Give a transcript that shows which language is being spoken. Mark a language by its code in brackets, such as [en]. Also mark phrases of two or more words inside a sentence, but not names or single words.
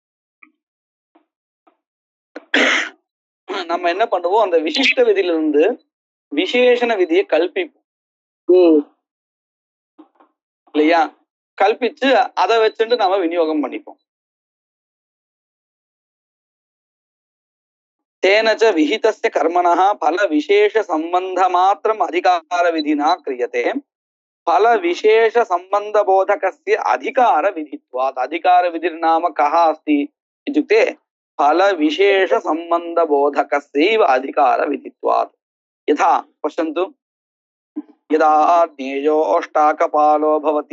[ta] நம்ம என்ன பண்ணுவோம், அந்த விசிஷ்ட விதியில இருந்து விசேஷண விதியை கல்பிப்போம் இல்லையா? கல்பிச்சு அதை வச்சுட்டு நாம விநியோகம் பண்ணிப்போம். [sa] तेनच विहितस्य कर्मणः फल विशेष सम्बन्ध मात्रम् अधिकार विधिना क्रियते फल विशेष संबंध बोधकस्य अधिकार विधित्वात् अधिकार विधिर्नाम कः अस्ति इत्युक्ते फल विशेष संबंध बोधकस्यैव अधिकार विधित्वात् यथा पश्यन्तु यदा ज्ञेयो अष्टाकपालो भवति